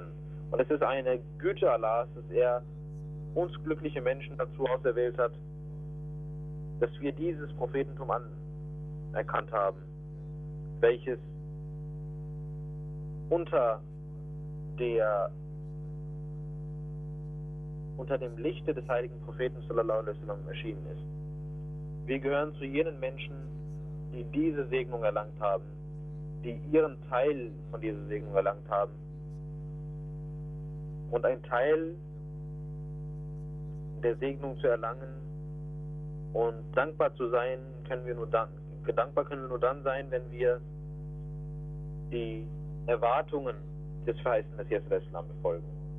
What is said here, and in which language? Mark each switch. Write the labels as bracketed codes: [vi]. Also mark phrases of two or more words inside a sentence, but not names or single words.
[de] Und es ist eine Güte Allahs, dass er uns glückliche Menschen dazu auserwählt hat, dass wir dieses Prophetentum anerkannt haben, welches unter dem Lichte des heiligen Propheten [ar] صلى الله عليه وسلم [de] erschienen ist. Wir gehören zu jenen Menschen, die diese Segnung erlangt haben, die ihren Teil von dieser Segnung erlangt haben. Und ein Teil der Segnung zu erlangen und dankbar zu sein, dankbar können wir nur dann sein, wenn wir die Erwartungen des verheißenen Messias befolgen.